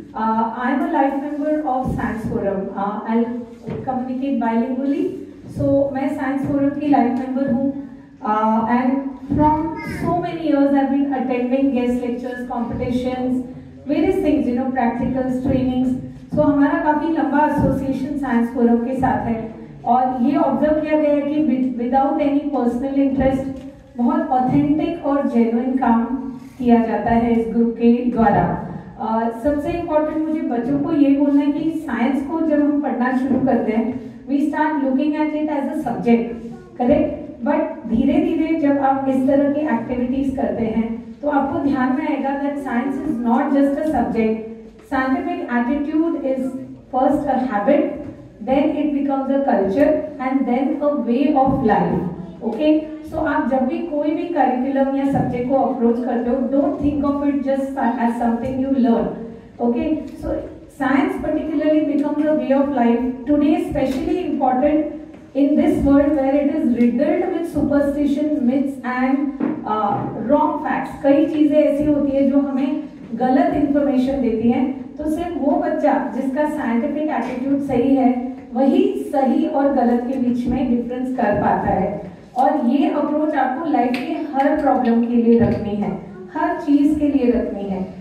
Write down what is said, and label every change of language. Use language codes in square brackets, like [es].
[en] I am a life member of Science Forum. I'll communicate bilingually. So, [hi] मैं Science Forum की life member हूँ. [en] And from so many years I've been attending guest lectures, competitions, various things, practicals, trainings. [hi] So हमारा काफ़ी लंबा association science forum के साथ है और ये ऑब्जर्व किया गया है कि [en] without any personal interest [hi] बहुत ऑथेंटिक और जेन्युइन काम किया जाता है इस ग्रुप के द्वारा. सबसे इम्पोर्टेंट मुझे बच्चों को ये बोलना है कि साइंस को जब हम पढ़ना शुरू करते हैं [en] We start looking at it as a subject, correct. [hi] But धीरे धीरे जब आप इस तरह की एक्टिविटीज करते हैं तो आपको ध्यान में आएगा [en] That science is not just a subject. Scientific attitude is first a habit, then it becomes a culture and then a way of life. [hi] Okay, सो आप जब भी कोई भी करिकुलम या सब्जेक्ट को अप्रोच करते हो, [en] Don't think of it just as something you learn. Okay, so science particularly becomes a way of life today, specially important in this world where it is riddled with superstition, myths and wrong facts. [hi] कई चीजें ऐसी होती है जो हमें गलत information देती हैं. तो सिर्फ वो बच्चा जिसका साइंटिफिक एटीट्यूड सही है वही सही और गलत के बीच में डिफरेंस कर पाता है. और ये अप्रोच आपको लाइफ के हर प्रॉब्लम के लिए रखनी है, हर चीज के लिए रखनी है.